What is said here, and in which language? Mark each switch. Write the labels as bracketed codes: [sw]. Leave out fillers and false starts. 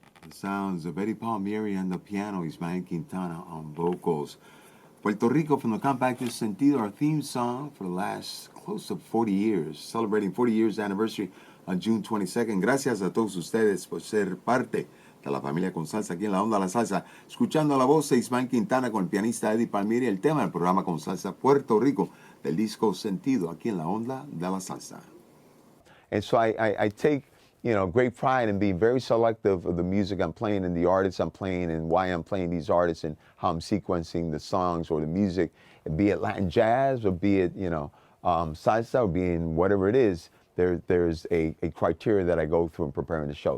[en] sounds of Eddie Palmieri on the piano, Ismael Quintana on vocals. Puerto Rico from the compact disc Sentido, our theme song for the last close to 40 years, celebrating 40 years anniversary on June 22nd. [es] Gracias a todos ustedes por ser parte de la familia con salsa aquí en la onda de la salsa. Escuchando la voz de Ismael Quintana con el pianista Eddie Palmieri, el tema del programa con salsa Puerto Rico del disco Sentido aquí en la onda de la salsa. [en] And so I take, great pride in being very selective of the music I'm playing and the artists I'm playing and why I'm playing these artists and how I'm sequencing the songs or the music, be it Latin jazz or be it, salsa or being whatever it is. There's a criteria that I go through in preparing the show.